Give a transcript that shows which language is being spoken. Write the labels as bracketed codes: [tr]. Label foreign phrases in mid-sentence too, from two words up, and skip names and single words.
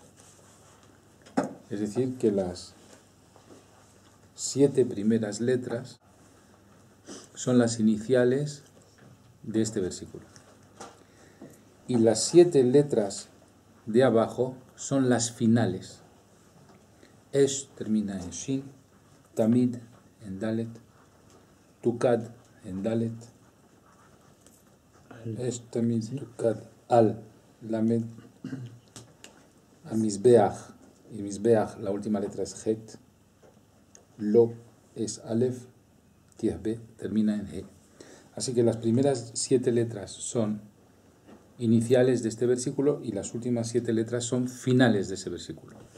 [es] Es decir, que las 7 primeras letras son las iniciales de este versículo. Y las 7 letras de abajo son las finales. Esh termina en Shin, Tamid en Dalet, Tukad en Dalet, [he] אש תמיד תוקד על למד, המזבח, [es] y Mizbeach, la última letra es Het, Lo es Aleph, Tiahbe termina en He. Así que las primeras 7 letras son iniciales de este versículo y las últimas 7 letras son finales de ese versículo.